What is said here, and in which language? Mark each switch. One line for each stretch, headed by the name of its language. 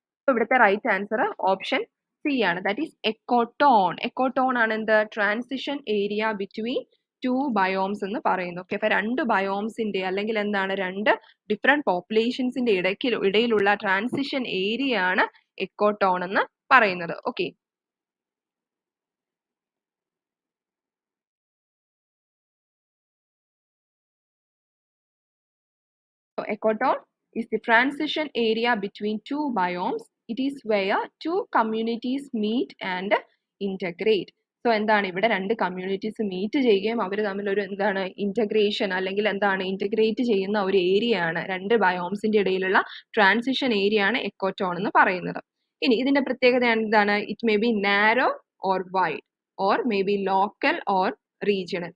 Malayalam: ഇവിടുത്തെ right answer option C ആണ്, that is എക്കോടോൺ. എക്കോടോൺ ആണ് എന്ത്?
English: transition area between two biomes
Malayalam: എന്ന് പറയുന്നു. ഓക്കെ, അപ്പൊ രണ്ട് ബയോംസിന്റെ അല്ലെങ്കിൽ എന്താണ് രണ്ട് ഡിഫറെന്റ് പോപ്പുലേഷൻസിന്റെ ഇടയിലുള്ള ട്രാൻസിഷൻ ഏരിയ ആണ് എക്കോടോൺ എന്ന് പറയുന്നത്.
English: Okay, ecotone is the transition area between two biomes. It is where two communities meet and integrate.
Malayalam: So എന്താണ് ഇവിടെ രണ്ട് കമ്മ്യൂണിറ്റീസ് മീറ്റ് ചെയ്യുകയും അവർ തമ്മിൽ ഒരു എന്താണ് ഇന്റഗ്രേഷൻ അല്ലെങ്കിൽ എന്താണ് ഇന്റഗ്രേറ്റ് ചെയ്യുന്ന ഒരു ഏരിയ ആണ്, രണ്ട് ബയോംസിന്റെ ഇടയിലുള്ള ട്രാൻസിഷൻ ഏരിയ ആണ് എക്കോടോൺ എന്ന് പറയുന്നത്. ഇനി ഇതിന്റെ പ്രത്യേകത എന്താണ്?
English: It may be narrow or wide or may be local or regional.